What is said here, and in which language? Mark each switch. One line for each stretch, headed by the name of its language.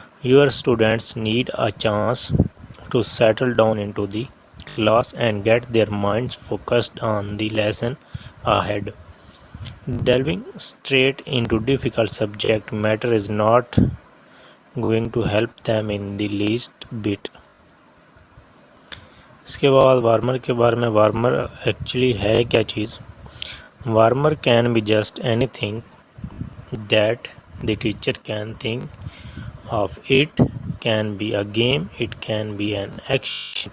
English: Your students need a chance to settle down into the class and get their minds focused on the lesson ahead. Delving straight into difficult subject matter is not going to help them in the least bit.
Urdu: اس کے بعد warmer کے بارے میں، warmer actually ہے کیا چیز؟
English: Warmer can be just anything that the teacher can think of. It can be a game, it can be an action.